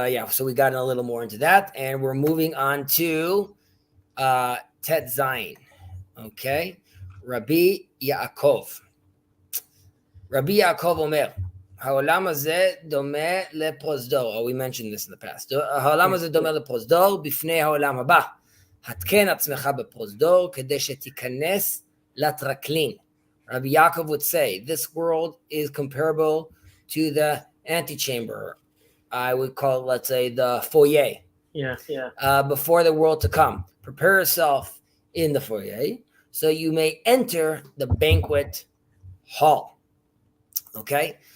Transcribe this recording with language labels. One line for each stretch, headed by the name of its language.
English: So we got a little more into that, and we're moving on to Tet Zayin. Okay, Rabbi Yaakov.
Hebrew: Rabbi Yaakov Omer, העולם הזה דומה לפרוזדור.
English: We mentioned this in the past.
Hebrew: העולם הזה דומה לפרוזדור בפני העולם הבא. התקן עצמך בפרוזדור כדי שתיכנס לטרקלין.
English: Rabbi Yaakov would say, this world is comparable to the antechamber. I would call it, let's say, the foyer. Yeah. Before the world to come. Prepare yourself in the foyer so you may enter the banquet hall. Okay?